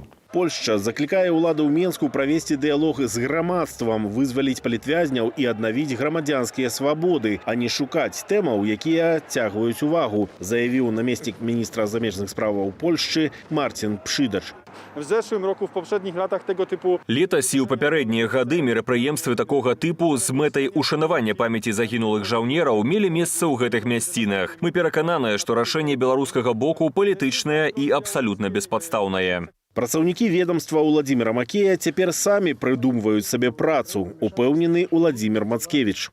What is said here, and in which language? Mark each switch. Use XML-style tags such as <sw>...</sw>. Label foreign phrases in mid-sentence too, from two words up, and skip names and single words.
<be>Польшча заклікае ўлады ў Менску правесці дыялог з грамадствам, вызваліць палітвязняў і аднавіць грамадзянскія свабоды, а не шукаць тэмаў, якія адцягваюць увагу, заявіў намеснік міністра замежных справаў Польшчы Марцін Пшыдач.</be> <pl>В зeszłym roku, w poprzednich latach tego typu...</pl> <be>Летась і ў папярэднія гады мерапрыемствы такога тыпу з мэтай ушанавання памяці загінулых жаўнераў мелі месца ў гэтых мясцінах. Мы перакананыя, што рашэнне беларускага боку палітычнае і абсалютна беспадстаўнае. Працаўнікі ведомства Уладзіміра Макея цяпер самі прыдумваюць сабе працу, упэўнены Уладзімір Мацкевіч.</be>